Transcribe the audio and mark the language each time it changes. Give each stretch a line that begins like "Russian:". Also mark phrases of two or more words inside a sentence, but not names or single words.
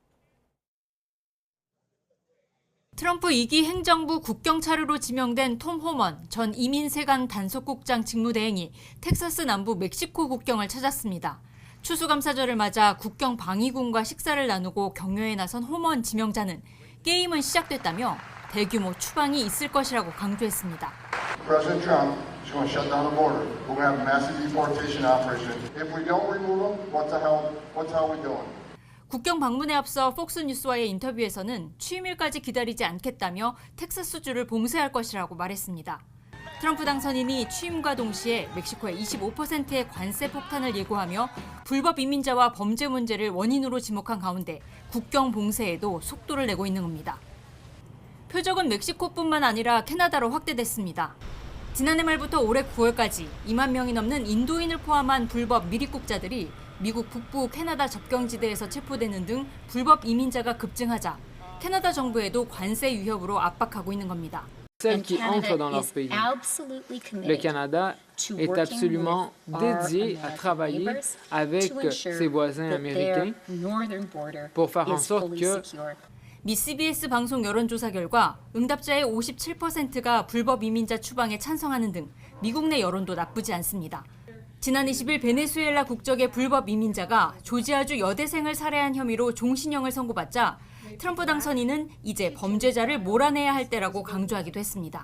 Korean: 트럼프 2기 행정부 국경차르로 지명된 톰 호먼 전 이민세관 단속국장 직무대행이 텍사스 남부 멕시코 국경을 찾았습니다. 추수감사절을 맞아 국경 방위군과 식사를 나누고 격려에 나선 호먼 지명자는 게임은 시작됐다며 대규모 추방이 있을 것이라고 강조했습니다.
English: President Trump is going to shut down the border. We're going to have a massive deportation operation. If we don't remove them, what the hell are we doing?
Korean: 국경 방문에 앞서 폭스뉴스와의 인터뷰에서는 취임일까지 기다리지 않겠다며 텍사스주를 봉쇄할 것이라고 말했습니다. 트럼프 당선인이 취임과 동시에 멕시코에 25%의 관세 폭탄을 예고하며 불법 이민자와 범죄 문제를 원인으로 지목한 가운데 국경 봉쇄에도 속도를 내고 있는 겁니다. 표적은 멕시코뿐만 아니라 캐나다로 확대됐습니다. 지난해 말부터 올해 9월까지 2만 명이 넘는 인도인을 포함한 불법 미입국자들이 미국 북부 캐나다 접경지대에서 체포되는 등 불법 이민자가 급증하자 캐나다 정부에도 관세 위협으로 압박하고 있는 겁니다.
French: Celles qui entrent dans leur pays. Le Canada est absolument dédié à travailler avec ses voisins américains pour faire en sorte que
Korean: 미 CBS 방송 여론조사 결과 응답자의 57%가 불법 이민자 추방에 찬성하는 등 미국 내 여론도 나쁘지 않습니다. 지난 20일 베네수엘라 국적의 불법 이민자가 조지아주 여대생을 살해한 혐의로 종신형을 선고받자 트럼프 당선인은 이제 범죄자를 몰아내야 할 때라고 강조하기도 했습니다.